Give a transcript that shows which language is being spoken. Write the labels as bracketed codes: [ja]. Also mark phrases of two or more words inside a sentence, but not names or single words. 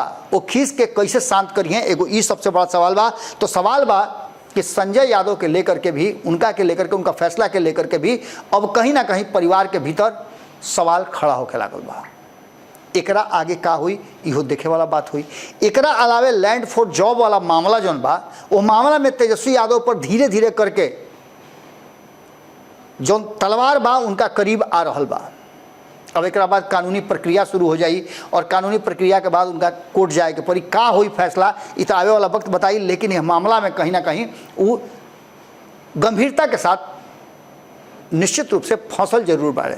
[bho] वो खीस के कैसे शांत करिए, एगो ई सबसे बड़ा सवाल बा। तो सवाल बा कि संजय यादव के लेकर के भी, उनका के लेकर के, उनका फैसला के लेकर के भी अब कहीं ना कहीं परिवार के भीतर सवाल खड़ा होके लागल बा। एकरा आगे का हुई इहो देखे वाला बात हुई। एकरा अलावे लैंड फॉर जॉब वाला मामला जौन बा, वो मामला में तेजस्वी यादव पर धीरे धीरे करके जौन तलवार बा उनका करीब आ रहल बा। अब एक बाद कानूनी प्रक्रिया शुरू हो जाई और कानूनी प्रक्रिया के बाद उनका कोर्ट जाए के पड़ी। का हुई फैसला इ तो आवे वाला वक्त बताई, लेकिन यह मामला में कहीं ना कहीं वो गंभीरता के साथ निश्चित रूप से फंसल जरूर बाड़े।